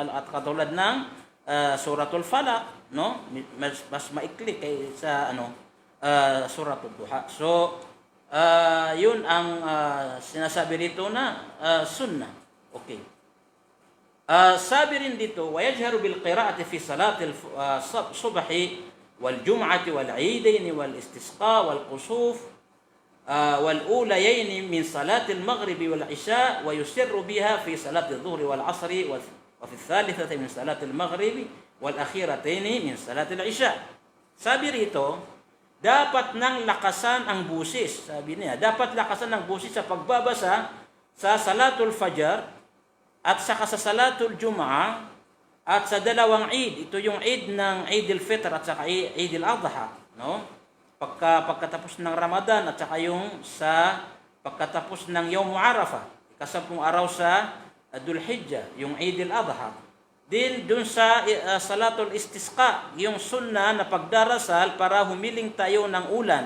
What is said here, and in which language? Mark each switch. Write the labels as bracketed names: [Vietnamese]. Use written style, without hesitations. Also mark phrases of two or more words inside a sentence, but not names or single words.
[Filipino] At katulad ng Suratul Falaq, no? Mas maikli kaysa Suratul Duha. So yun ang sinasabi rito na sunnah. Okay. Sabi rin dito, [Arabic] وَيَجْهَرُ بِالْقِرَاءَةِ فِي صَلَاةِ الصُّبْحِ وَالْجُمْعَةِ وَالْعِيدَيْنِ وَالْإِسْتِسْقَاءِ وَالْكُسُوفِ وَالْأُولَيَيْنِ مِنْ صَلَاةِ الْمَغْرِبِ وَالْعِشَاءِ وَيُسِرُّ بِهَا فِي صَلَاةِ الظُّهْرِ وَالْعَصْرِ وَفِي الثَّالِثَةِ مِنْ صَلَاةِ الْمَغْرِبِ وَالْأَخِيرَتَيْنِ مِنْ صَلَاةِ الْعِشَاءِ. [Filipino] Sabi rito, dapat nang lakasan ang busis. Sabi niya, dapat lakasan ang busis sa pagbabasa sa Salatul Fajr at saka sa Salatul Jum'ah at sa dalawang Eid. Ito yung Eid ng Eid al-Fitr at saka Eid al-Adha, no? Pagkatapos ng Ramadan at saka yung sa pagkatapos ng Yawm Arafah, ika-10 araw sa Dhul Hijjah, yung Eid al-Adha. Din dun sa Salatul Istisqa, yung sunnah na pagdarasal para humiling tayo ng ulan.